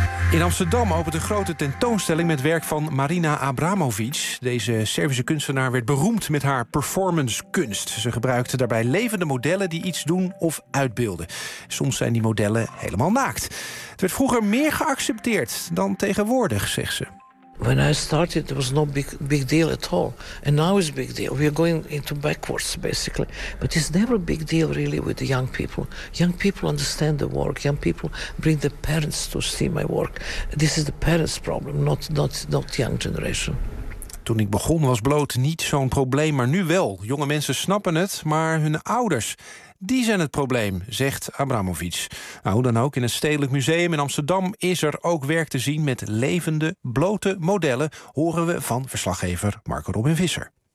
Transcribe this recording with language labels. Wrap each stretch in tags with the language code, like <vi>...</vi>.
<nl>In Amsterdam opent een grote tentoonstelling met werk van Marina Abramović. Deze Servische kunstenaar werd beroemd met haar performancekunst. Ze gebruikte daarbij levende modellen die iets doen of uitbeelden. Soms zijn die modellen helemaal naakt. Het werd vroeger meer geaccepteerd dan tegenwoordig, zegt ze.</nl> <en>When I started, it was no big deal at all. And now it's a big deal. We are going into backwards, basically. But it's never a big deal, really, with the young people. Young people understand the work. Young people bring their parents to see my work. This is the parents' problem, not young generation.</en> <nl>Toen ik begon was bloot niet zo'n probleem, maar nu wel. Jonge mensen snappen het, maar hun ouders, die zijn het probleem, zegt Abramović. Nou, hoe dan ook, in het Stedelijk Museum in Amsterdam is er ook werk te zien met levende, blote modellen, horen we van verslaggever Marco Robin Visser.</nl>